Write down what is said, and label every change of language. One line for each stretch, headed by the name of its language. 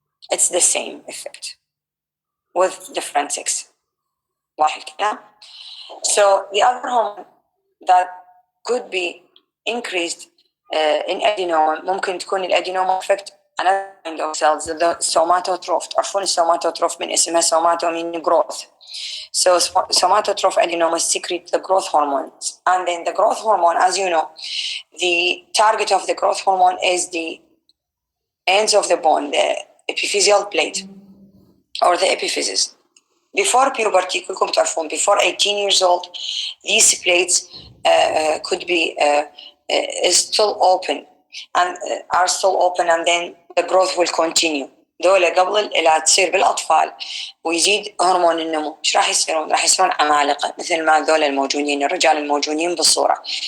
English: It's the same effect with different sex.
Arabic: واضح الكلام؟
English: So the other hormone that could be increased in adenoma
Arabic: ممكن تكون الأدينوما
English: effect another kind of cells, the somatotroph.
Arabic: تعرفون السوماتوتروف من اسمها somato growth.
English: So somatotroph adenomas secrete the growth hormones, and then the growth hormone, as you know, the target of the growth hormone is the ends of the bone, the epiphyseal plate or the epiphysis. Before puberty,
Arabic: كلكم تعرفون,
English: before 18 years old, these plates could be is still open and are still open, and then the growth will continue.
Arabic: دولة قبل لا تصير بالأطفال ويزيد هرمون النمو، إيش راح يصيرون؟ راح يصيرون عمالقة مثل ما ذول الموجودين، الرجال الموجودين بالصورة.